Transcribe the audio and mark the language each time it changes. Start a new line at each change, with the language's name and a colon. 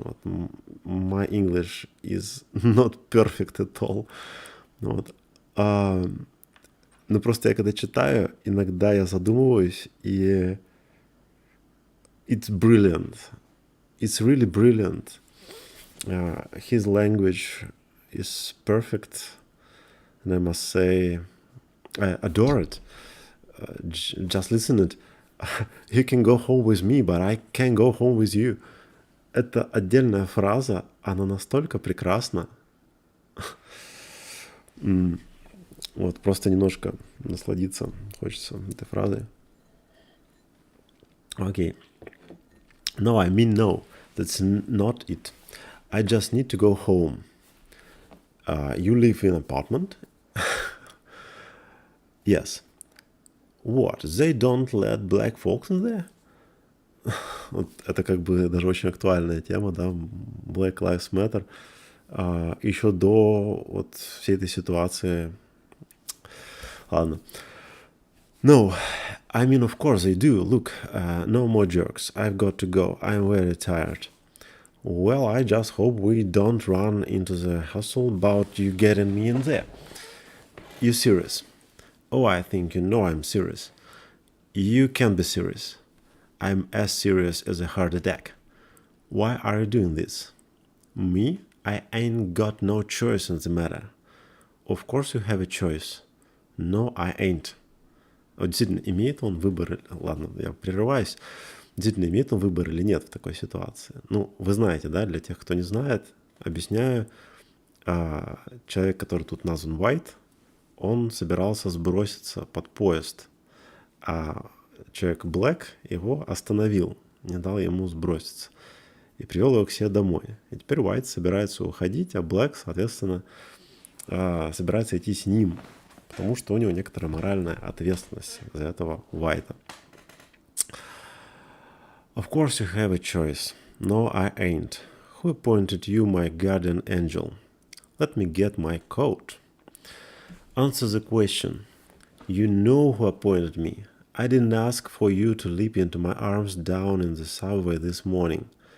English: Вот, my English is not perfect at all.
Russian: Вот. Но просто я когда читаю, иногда я задумываюсь, и
English: it's brilliant. It's really brilliant. His language is perfect, and I must say, I adore it. Just listen it. You can go home with me, but I can't go home with you.
Russian: Это отдельная фраза, она настолько прекрасна. Вот, просто немножко насладиться хочется этой фразой.
English: Okay. No, I mean no. That's not it. I just need to go home. You live in an apartment? Yes. What? They don't let black folks in there?
Russian: Вот это как бы даже очень актуальная тема, да, Black Lives Matter. Еще до вот всей этой ситуации. Ладно.
English: No, I mean, of course they do. Look, no more jerks. I've got to go. I'm very tired. Well, I just hope we don't run into the hustle about you getting me in there. You serious? Oh, I think you know I'm serious. You can't be serious. I'm as serious as a heart attack. Why are you doing this? Me? I ain't got no choice in the matter. Of course you have a choice. No, I ain't.
Russian: Вот действительно, имеет он выбор... Ладно, я прерываюсь. Действительно, имеет он выбор или нет в такой ситуации? Ну, вы знаете, да, для тех, кто не знает, объясняю. Человек, который тут назван White, он собирался сброситься под поезд, а человек Black его остановил, не дал ему сброситься и привел его к себе домой. И теперь White собирается уходить, а Black, соответственно, собирается идти с ним, потому что у него некоторая моральная ответственность за этого White.
English: Of course you have a choice. No, I ain't. Who appointed you my guardian angel? Let me get my coat. Answer the question. You know who appointed me. I didn't ask for you to leap into my arms down in the subway this morning.